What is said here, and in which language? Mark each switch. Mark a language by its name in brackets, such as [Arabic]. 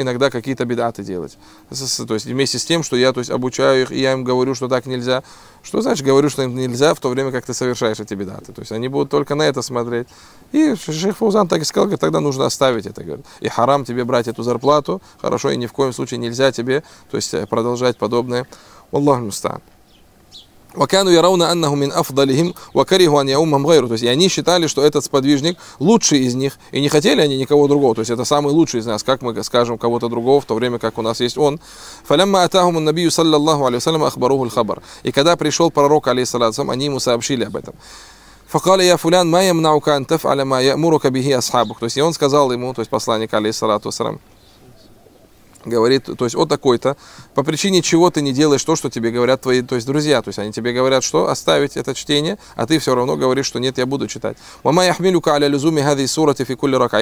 [Russian] Иногда какие-то бидаты делать. То есть вместе с тем, что я то есть обучаю их, и я им говорю, что так нельзя. Что значит говорю, что им нельзя, в то время как ты совершаешь эти бидаты? То есть они будут только на это смотреть. И шейх Фаузан так и сказал, говорит, тогда нужно оставить это. Говорит. И харам тебе брать эту зарплату, хорошо, и ни в коем случае нельзя тебе то есть продолжать подобное. Аллах мустан. [Arabic] وكانوا يرون أنه من أفضلهم وكرهوا أن يؤمهم غيره. [Russian] То есть и они считали, что этот сподвижник лучший из них, и не хотели они никого другого. То есть это самый лучший из нас. Как мы скажем кого-то другого, в то время как у нас есть он? [Arabic] فلما أتاهم النبي صلى الله عليه وسلم أخبروه الخبر. [Russian] И когда пришел пророк, алейхиссалям, они ему сообщили об этом. [Arabic] فقال يا فلان ما يمنعك أن تفعل ما يأمرك به أصحابك. [Russian] То есть и он сказал ему, то есть посланник, алейхиссалям, говорит, то есть, о такой-то, по причине чего ты не делаешь то, что тебе говорят твои, то есть, друзья, то есть, они тебе говорят, что оставить это чтение, а ты все равно говоришь, что нет, я буду читать. [Arabic] وَمَا يَحْمِلُكَ عَلَى لُزُومِ هَذِي سُورَةِ فِي كُلِّ رَكَعَةٍ.